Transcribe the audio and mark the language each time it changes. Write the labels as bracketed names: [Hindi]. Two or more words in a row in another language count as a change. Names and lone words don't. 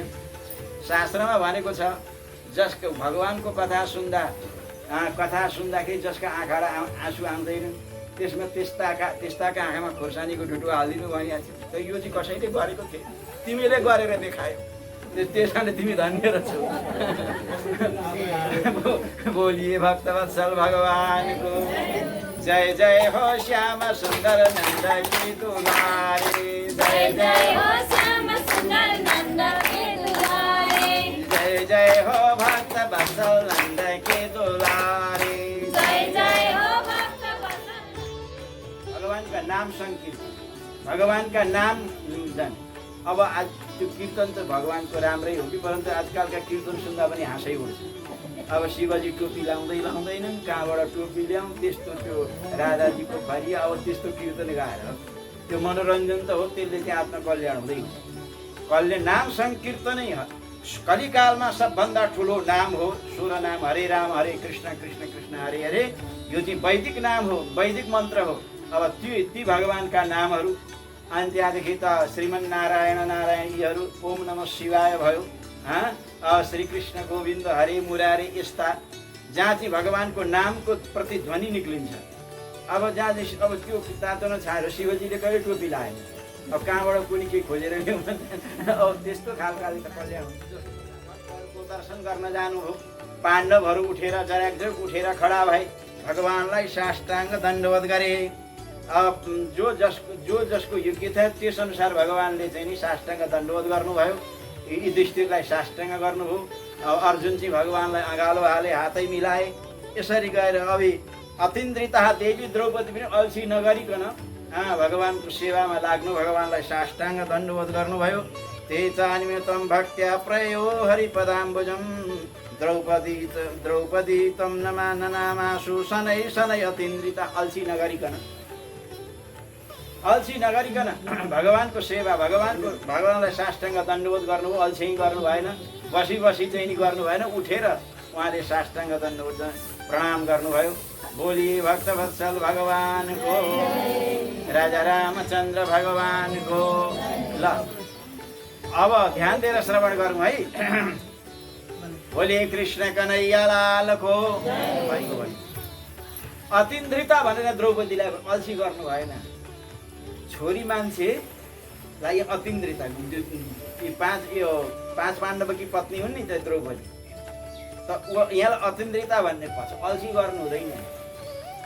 [Nepali] शास्त्रमा भनेको छ, जसको भगवानको कथा सुन्दाखेरि जसका आँखाबाट आँसु आउँदैन, त्यसमा त्यस्ताका आँखामा खोर्सानीको ढुटो हालिदिनु भनिएको थियो। त यो चाहिँ कसैले गरेको थिएन, तिमीले गरेर देखायो, त्यसकारण तिमी धन्य रहेछौ। बोलिए भक्तवत्सल भगवानको जय जय हो, श्याम सुन्दर [Hindi] नंद की दुलारी। जय जय हो श्याम सुन्दर नंद की दुलारी। जय जय हो भक्तवत्सल नंद की दुलारी। जय जय हो भक्तवत्सल। भगवान का नाम संकीर्तन, भगवान का नाम निजन। [Nepali] अब आज त्यो कीर्तन त भगवानको राम्रै हो कि, परन्तु आजकलका कीर्तन सुन्दा पनि हाँसै उठ्छ। अब शिवजी टोपी लाउँदैनन्, कहाँबाट टोपी ल्याउँ, त्यस्तो त्यो राधाजीको फरिया, अब त्यस्तो कीर्तन गाएर त्यो मनोरञ्जन त हो, त्यसले चाहिँ आत्मकल्याण हुँदैन। नाम संकीर्तनै कलिकालमा सबभन्दा ठुलो नाम हो। [Sanskrit] 16 नाम, हरे राम हरे कृष्ण कृष्ण कृष्ण हरे हरे, [Nepali] यो चाहिँ वैदिक नाम हो, वैदिक मन्त्र हो। अब ती भगवानका नामहरू। अनि त्यहाँदेखि त श्रीमन्नारायण नारायण यीहरू, [Sanskrit] ओम नमः शिवाय [Nepali] भयो, [Sanskrit] श्रीकृष्ण गोविन्द हरे मुरारे, [Nepali] यस्ता जहाँ चाहिँ भगवानको नामको प्रतिध्वनि निक्लिन्छ। अब जहाँ अब त्यो तातो नछाएर शिवजीले कहिले टोपी लाएन, अब कहाँबाट कुनै के खोजेर ल्याउँ, अब त्यस्तो खालकाले त कल्याण हुन्छ। दर्शन गर्न जानु हो, पाण्डवहरू उठेर जराकझोक उठेर खडा भए, भगवानलाई साष्टाङ्ग दण्डवत गरे। अब जो जसको योग्य थियो त्यस अनुसार भगवानले चाहिँ नि साष्टाङ्ग दण्डवत गर्नुभयो। युधिष्ठिरलाई साष्टाङ्ग गर्नुभयो। अब अर्जुन चाहिँ भगवानलाई अँगालो हाले, हातै मिलाए। यसरी गएर अभि अतिन्द्रिता देवी द्रौपदी पनि अल्छी नगरिकन भगवानको सेवामा लाग्नु, भगवानलाई साष्टाङ्ग दण्डवत गर्नुभयो। [Sanskrit] ते चानिमितं भक्त्या प्रयो हरिपदाम्बुजं, द्रौपदी तं नमाननामासु शनै शनै अतिन्द्रिता। [Nepali] अल्छी नगरिकन भगवानको सेवा, भगवानलाई साष्टाङ्ग दण्डवत गर्नुभयो। अल्छी गर्नु भएन, बसी चाहिँ नि गर्नु भएन, उठेर उहाँले साष्टाङ्ग दण्डवत प्रणाम गर्नुभयो। बोलिए भक्तवत्सल भगवानको, राजा रामचन्द्र भगवानको। ल अब ध्यान दिएर श्रवण गरौँ है। बोलिए कृष्ण कन्हैया लालको। अतिन्द्रिता भनेर द्रौपदीलाई अल्छी गर्नु भएन। छोरी मान्छेलाई अतिन्द्रिता, पाँच पाण्डवकी पत्नी हुन् नि त द्रौपदी, त यहाँलाई अतिन्द्रिता भन्ने पर्छ, अल्छी गर्नु हुँदैन।